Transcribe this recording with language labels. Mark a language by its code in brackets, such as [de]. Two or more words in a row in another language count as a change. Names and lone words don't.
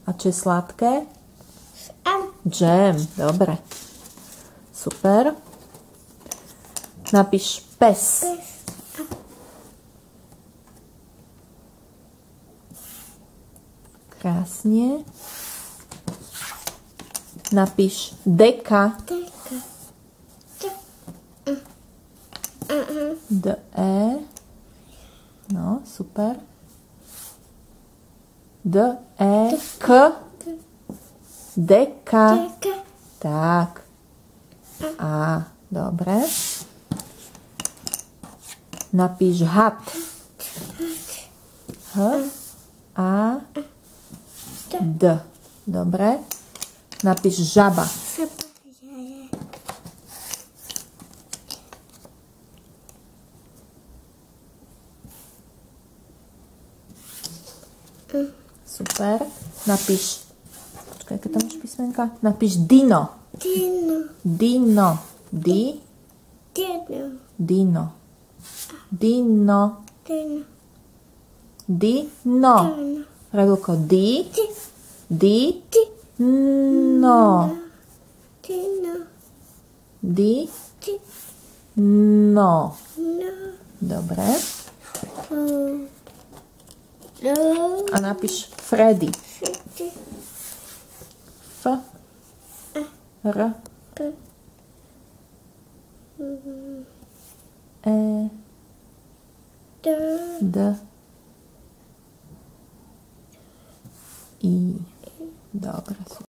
[sk] A čo je sladké? Džem. Dobre. Super. Napíš pes. Krásne. Napíš deka. D-E. No, super. D-E-K. Deka. Tak. A, dobre. Napíš had. H-A D. Dobre. Napíš žaba. Super. Napíš, počkaj, aké tam máš písmenka? Napíš dino. Dino. Di. Dino. Dino. Dino. Pravilko di. Di. No. Di. No. Dobre. A napíš Freddy. F. R. E. D. I. Dobre.